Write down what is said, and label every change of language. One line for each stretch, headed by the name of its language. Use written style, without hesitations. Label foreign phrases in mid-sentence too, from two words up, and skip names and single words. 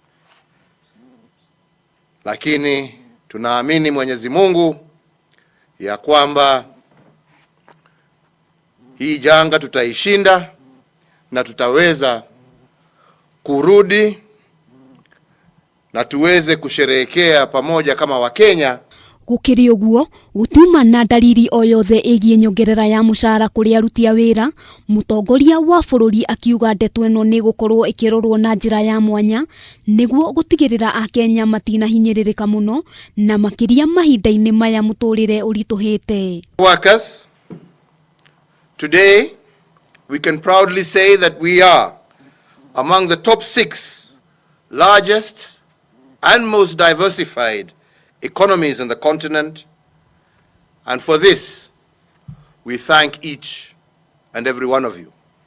Swahili: lakini tunaamini Mwenyezi Mungu ya kwamba hii janga tutaishinda na tutaweza kurudi na tuweze kusherehekea pamoja kama Wakenya.
Kikuyu: Gukiri uguo gutiuma na ndariri o yothe igie nyongerera ya mushara kuri aruti a wira, mutongoria wa bururi akiuga ndeto eno ni gukorwo ikirorwo na njira ya mwanya niguo gutigirira akenya matina hinyiririka muno na makiria mahinda-ini maya muturire urituhite.
English: Workers, today we can proudly say that we are among the top 6 largest and most diversified economies in the continent, and for this we thank each and every one of you.